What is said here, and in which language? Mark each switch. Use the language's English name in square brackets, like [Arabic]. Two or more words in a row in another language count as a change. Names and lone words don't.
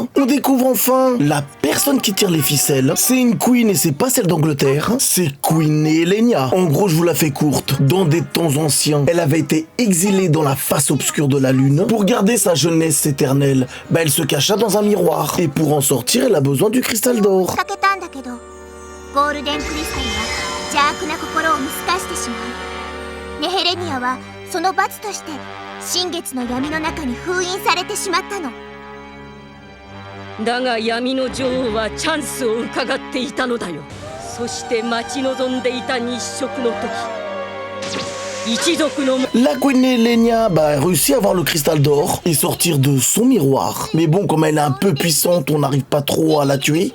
[French] On découvre enfin la personne qui tire les ficelles. C'est une queen et c'est pas celle d'Angleterre. C'est Queen Elenia. En gros, je vous la fais courte. Dans des temps anciens, elle avait été exilée dans la face obscure de la lune. Pour garder sa jeunesse éternelle, elle se cacha dans un miroir. Et pour en sortir, elle a besoin du cristal d'or. [Japanese] 邪悪な心を見透かしてしまう。ネヘレニアはその罰として新月の闇の中に封印されてしまったの。だが闇の女王はチャンスを伺っていたのだよ。そして待ち望んでいた日食の時、 [French] La Queen Elenia a réussi à avoir le cristal d'or et sortir de son miroir. Mais bon, comme elle est un peu puissante, on n'arrive pas trop à la tuer.